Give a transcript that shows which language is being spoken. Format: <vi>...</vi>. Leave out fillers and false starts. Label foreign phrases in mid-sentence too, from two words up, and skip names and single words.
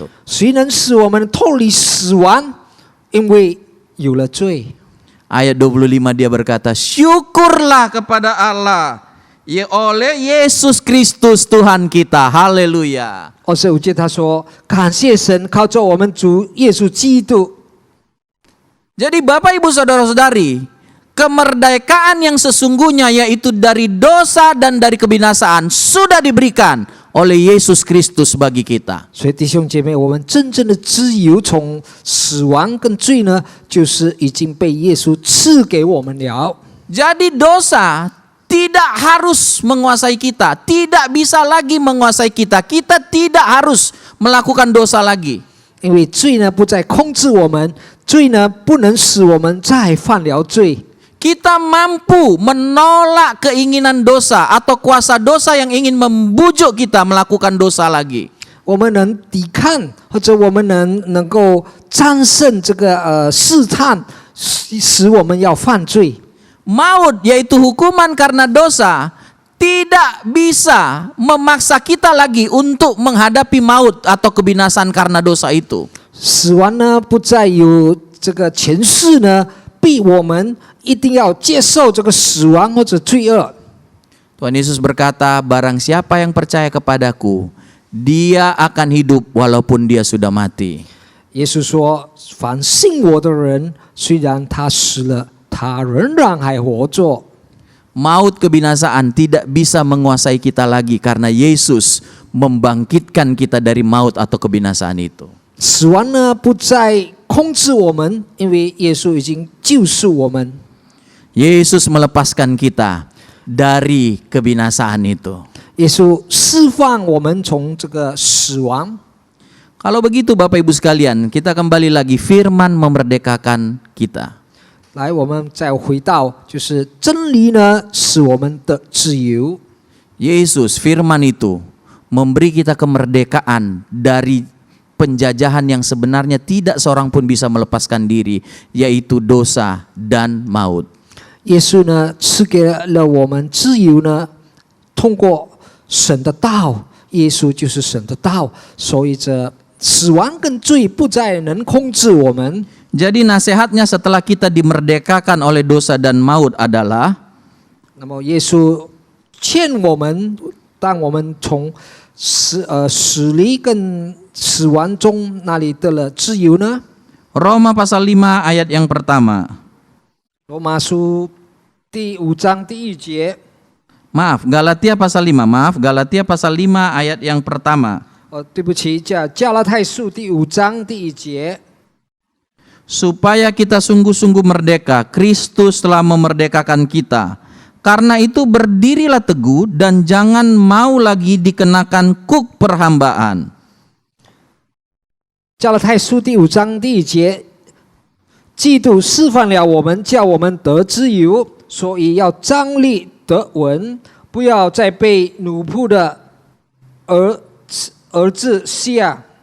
<zh>谁能使我们脱离死亡？因为有了罪。”</zh> <id>Ayat 25 dia berkata, syukurlah kepada Allah oleh Yesus Kristus Tuhan kita. Haleluya.</id> <zh>25 节他说：“感谢神，靠着我们主耶稣基督。”</zh> <id>Jadi Bapak Ibu Saudara-saudari, kemerdekaan yang sesungguhnya yaitu dari dosa dan dari kebinasaan sudah diberikan oleh Yesus Kristus bagi kita.</id> <zh>所以弟兄姐妹，我们真正的自由从死亡跟罪呢，就是已经被耶稣赐给我们了。</zh> <id>Jadi dosa tidak harus menguasai kita, tidak bisa lagi menguasai kita. Kita tidak harus melakukan dosa lagi.</id> <zh>因为罪呢不再控制我们，罪呢不能使我们再犯了罪。</zh> <id>Kita mampu menolak keinginan dosa atau kuasa dosa yang ingin membujuk kita melakukan dosa lagi.</id> <zh>我们能抵抗，或者我们能够战胜这个试探，使我们要犯罪。</zh> <id>Maut yaitu hukuman karena dosa tidak bisa memaksa kita lagi untuk menghadapi maut atau kebinasaan karena dosa itu.</id> <zh>死亡呢不再有这个权势呢，逼我们一定要接受这个死亡或者罪恶。</zh> <id>Tuhan Yesus berkata, barang siapa yang percaya kepadaku, dia akan hidup walaupun dia sudah mati.</id> <zh>耶稣说：“凡信我的人，虽然他死了，他仍然还活着。”</zh> <id>Maut kebinasaan tidak bisa menguasai kita lagi karena Yesus membangkitkan kita dari maut atau kebinasaan itu.</id> <zh>死亡呢不再控制我们，因为耶稣已经救赎我们。</zh> <id>Yesus melepaskan kita dari kebinasaan itu.</id> <zh>耶稣释放我们从这个死亡。</zh> <id>Kalau begitu Bapak Ibu sekalian, kita kembali lagi, firman memerdekakan kita.</id> <zh>来，我们再回到，就是真理呢，使我们的自由。</zh> <id>Yesus, firman itu memberi kita kemerdekaan dari penjajahan yang sebenarnya tidak seorang pun bisa melepaskan diri, yaitu dosa dan maut.</id> <zh>耶稣呢，赐给了我们自由呢，通过神的道，耶稣就是神的道，所以这死亡跟罪不再能控制我们。</zh> <id>Jadi nasihatnya setelah kita dimerdekakan oleh dosa dan maut adalah,</id> <zh>那么耶稣劝我们，当我们从死离跟死亡中那里得了自由呢？</zh> <id>Roma pasal 5 ayat yang pertama.</id> <zh>罗马书第5章第1节。</zh> <id>Maaf, Galatia pasal 5. Maaf, Galatia pasal 5 ayat yang pertama.</id> <zh>对不起，加拉太书第5章第1节。</zh> <id>Supaya kita sungguh-sungguh merdeka, Kristus telah memerdekakan kita. Karena itu berdirilah teguh dan jangan mau lagi dikenakan kuk perhambaan.</id> <zh>加拉太书第5章第1节，基督释放了我们，叫我们得自由，所以要站立得稳，不要再被奴仆的儿子下。</zh>